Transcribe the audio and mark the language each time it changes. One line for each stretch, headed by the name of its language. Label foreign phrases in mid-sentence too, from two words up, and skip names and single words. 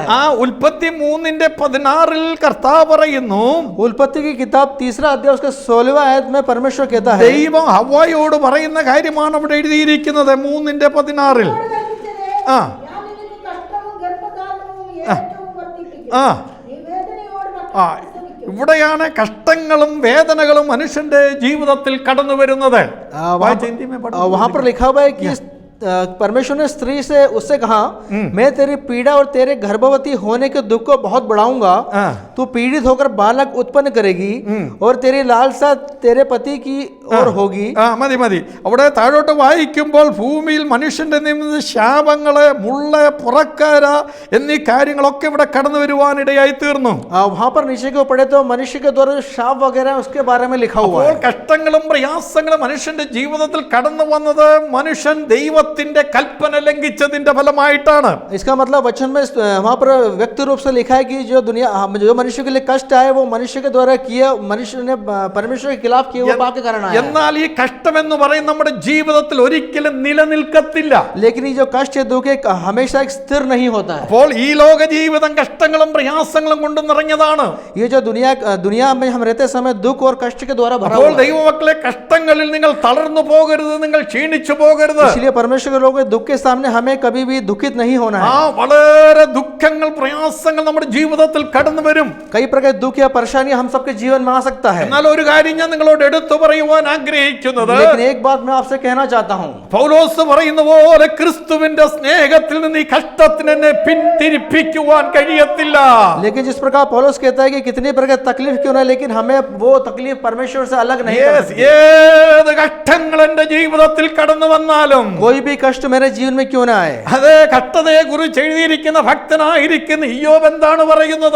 Malayalam: ആ ഉൽപ്പത്തി 3:16 കർത്താവ് പറയുന്നു,
Hindi: उल्पत्ति की किताब 3रा अध्याय उसके 16वां आयत में परमेश्वर कहता है,
Malayalam: ദൈവം ഹവ്വായോട് പറയുന്ന കാര്യമാണ് അവിടെ എഴുതിയിരിക്കുന്നത് 3:16. ആ ആ ആ ഇവിടെയാണ് കഷ്ടങ്ങളും വേദനകളും മനുഷ്യന്റെ ജീവിതത്തിൽ കടന്നു വരുന്നത്.
Hindi: वहां पर लिखा हुआ है कि परमेश्वर ने स्त्री से उससे कहा, मैं तेरी पीड़ा और तेरे गर्भवती होने के दुख को बहुत बढ़ाऊंगा, तू पीड़ित होकर बालक उत्पन्न करेगी और तेरी लालसा तेरे पति की ओर होगी।
Malayalam: മതി അവിടെ താഴോട്ട് വായിക്കുമ്പോൾ ഭൂമിയിൽ മനുഷ്യന്റെ നിമിത്തം ശാപങ്ങള്, മുള്ള്, പുറക്കാര എന്നീ കാര്യങ്ങളൊക്കെ ഇവിടെ കടന്നു വരുവാനിടയായി തീർന്നു.
Hindi: वहां पर नीचे को पढ़े तो मनुष्य के द्वारा शाप वगैरह उसके बारे में लिखा हुआ है।
Malayalam: കഷ്ടങ്ങളും പ്രയാസങ്ങളും മനുഷ്യന്റെ ജീവിതത്തിൽ കടന്നു വന്നത് മനുഷ്യൻ ദൈവത്തിന്റെ കൽപ്പന ലംഘിച്ചതിന്റെ ഫലമായിട്ടാണ്.
Hindi: इसका मतलब वचन में वहां पर व्यक्ति रूप से लिखा है कि जो मनुष्य के लिए कष्ट आए वो मनुष्य के द्वारा किया, मनुष्य ने परमेश्वर के खिलाफ किए वो पाप के कारण आया।
Malayalam: എന്നാൽ ഈ കഷ്ടം എന്ന് പറയുന്നത് നമ്മുടെ ജീവിതത്തിൽ ഒരിക്കലും നിലനിൽക്കത്തില്ല.
Hindi: लेकिन ये जो कष्ट है दुख है हमेशा एक स्थिर नहीं होता है।
Malayalam: അപ്പോൾ ഈ ലോക ജീവിതം കഷ്ടങ്ങളും പ്രയാസങ്ങളും കൊണ്ട് നിറഞ്ഞതാണ്.
Hindi: ये जो दुनिया में हम रहते समय दुख और कष्ट के द्वारा भरा
Malayalam: അപ്പോൾ
Hindi: हुआ है।
Malayalam: ദൈവമക്കളെ കഷ്ടങ്ങളിൽ നിങ്ങൾ തളർന്നു പോകരുത്, നിങ്ങൾ ക്ഷീണിച്ചു പോകരുത്.
Hindi: इसलिए परमेश्वर के लोगों के दुख के सामने हमें कभी भी दुखित नहीं होना है।
Malayalam: വളരെ ദുഃഖങ്ങൾ പ്രയാസങ്ങൾ നമ്മുടെ ജീവിതത്തിൽ കടന്നു വരും.
Hindi: कई प्रकार दुख या परेशानी हम सबके जीवन में आ सकता है।
Malayalam: എന്നാൽ ഒരു കാര്യം ഞാൻ നിങ്ങളോട് എടുത്തു പറയുവാൻ ആഗ്രഹിക്കുന്നത്,
Hindi: लेकिन एक बात मैं आपसे कहना चाहता हूँ,
Malayalam: പൗലോസ് പറയുന്ന പോലെ ക്രിസ്തുവിന്റെ സ്നേഹത്തിൽ നിന്ന് ഈ കഷ്ടത്തിന് എന്നെ പിന്തിരിപ്പിക്കുവാൻ കഴിയത്തില്ല.
Hindi: लेकिन जिस प्रकार पौलुस कहता है कि कितनी प्रकार तकलीफ क्यों ना, लेकिन हमें वो तकलीफ परमेश्वर से अलग नहीं कर सकती।
Malayalam: ഏത് കഷ്ടങ്ങൾ എന്റെ ജീവിതത്തിൽ കടന്നു വന്നാലും,
Hindi: कोई भी कष्ट मेरे जीवन में क्यों ना आए,
Malayalam: അതേ കഷ്ടതയെ കുറിച്ച് എഴുതിയിരിക്കുന്ന ഭക്തനായിരിക്കുന്ന ഇയ്യോബ് എന്താണ് പറയുന്നത്?